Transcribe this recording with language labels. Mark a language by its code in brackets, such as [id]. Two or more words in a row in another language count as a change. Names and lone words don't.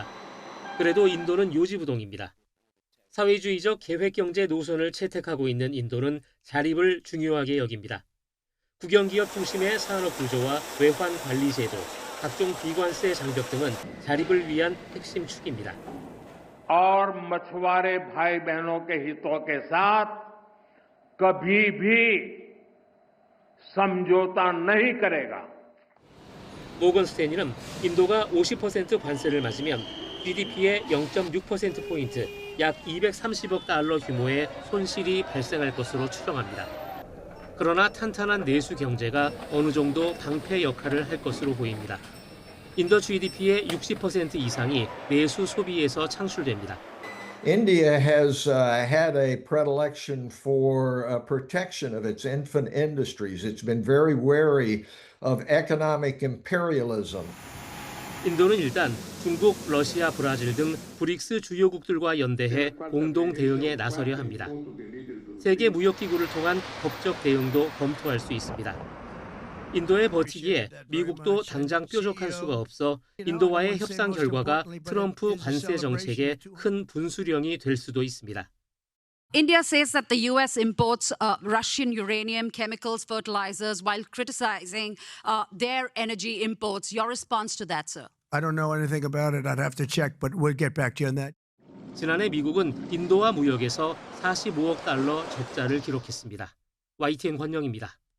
[ko] 그래도 인도는 요지부동입니다. 사회주의적 계획경제 노선을 채택하고 있는 인도는 자립을 중요하게 여깁니다. 국영기업 중심의 산업 구조와 외환 관리 제도, 각종 비관세 장벽 등은 자립을 위한 핵심 축입니다. [hi] और मछुआरे भाई बहनों के हितों के साथ कभी भी समझौता नहीं करेगा. [ko] 모건 스탠리는 인도가 50% 관세를 맞으면 GDP의 0.6%포인트, 약 230억 달러 규모의 손실이 발생할 것으로 추정합니다. 그러나 탄탄한 내수 경제가 어느 정도 방패 역할을 할 것으로 보입니다. 인도 GDP의 60% 이상이 내수 소비에서 창출됩니다. [en] India has had a predilection for protection of its infant industries. It's been very wary of economic imperialism. [ko] 인도는 일단 중국, 러시아, 브라질 등 브릭스 주요국들과 연대해 공동 대응에 나서려 합니다. 세계 무역기구를 통한 법적 대응도 검토할 수 있습니다. 인도의 버티기에 미국도 당장 뾰족한 수가 없어 인도와의 협상 결과가 트럼프 관세 정책의 큰 분수령이 될 수도 있습니다. [en] India says that the U.S. imports Russian uranium, chemicals, fertilizers, while criticizing their energy imports. Your response to that, sir? I don't know anything about it. I'd have to check, but we'll get back to you on that. [ko] 지난해 미국은 인도와 무역에서 45억 달러 적자를 기록했습니다. YTN 권영입니다.